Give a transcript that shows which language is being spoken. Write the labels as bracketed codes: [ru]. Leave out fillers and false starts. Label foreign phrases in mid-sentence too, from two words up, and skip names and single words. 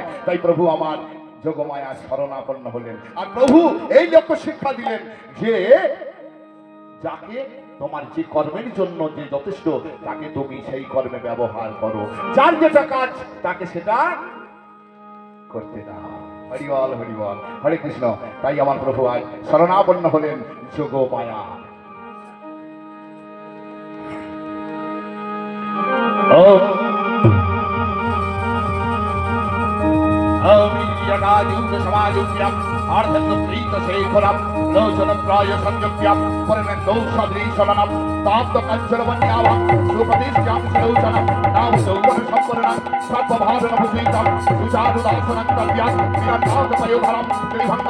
[bn] তাই প্রভু আমার যোগমায়া শরণাপন্ন হলেন, আর প্রভু এই লক্ষ্য শিক্ষা দিলেন যে যাকে তোমার যে কর্মের জন্য যে যথেষ্ট, তাকে তুমি সেই কর্মে ব্যবহার করো, যার যেটা কাজ তাকে সেটা করতে দাও। হরিবল হরিবল, হরে কৃষ্ণ। তাই আমার প্রভু আজ শরণাপন্ন হলেন যোগমায়া। [sa] समायुज्यम अर्धप्रीत शेखरम लोचन प्राय संयुज्यम परमेन्दौ सदृशनम ताप्त कंचन वन्यावम सुप्रतिष्ठ्याम सलोचनम नाम यौवन संवरणम सर्वभावन भूषितम सुचारुदासनं तव्यं विराटाद पयोधरम त्रिभंगं